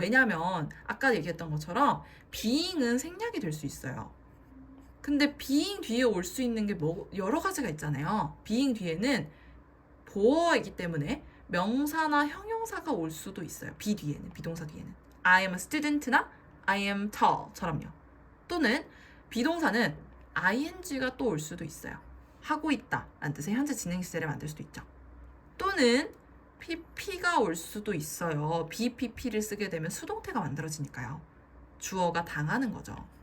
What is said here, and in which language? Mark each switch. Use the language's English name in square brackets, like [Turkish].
[Korean] 왜냐면 아까 얘기했던 것처럼 being은 생략이 될 수 있어요. 근데 being 뒤에 올 수 있는 게 여러 가지가 있잖아요. being 뒤에는 보어이기 때문에 명사나 형용사가 올 수도 있어요. be 뒤에는, 비동사 뒤에는. [English] I am a student나 I am tall처럼요. [Korean] 또는 비동사는 ing가 또 올 수도 있어요. 하고 있다 라는 뜻의 현재 진행 시제를 만들 수도 있죠. 또는 pp가 올 수도 있어요. bpp를 쓰게 되면 수동태가 만들어지니까요. 주어가 당하는 거죠.